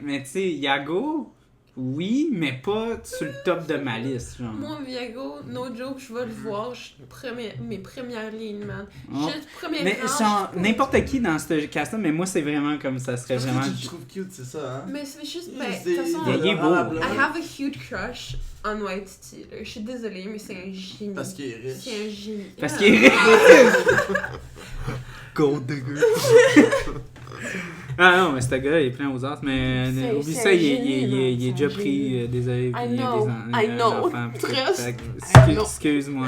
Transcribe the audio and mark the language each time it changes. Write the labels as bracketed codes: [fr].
[fr] Mais tu sais, Iago, oui, mais pas sur le top de ma liste, genre. Moi, Iago, [en] no joke, [fr] je vais le voir, mes premières lignes, man. Juste première mais genre, n'importe qui dans ce cast-là, mais moi c'est vraiment comme ça serait vraiment... Parce que tu trouves cute, c'est ça, hein? Mais c'est juste, de toute façon, il est beau. [en] I have a huge crush on White Steeler. [fr] Je suis désolée, mais c'est un génie. Parce qu'il est riche. C'est un génie. Parce qu'il est riche. [en] Gold digger. [fr] Ah non, mais ce gars, il est plein aux as, mais oublie ça, il est déjà pris, désolé, [en] I know. [fr] enfants. Excuse-moi.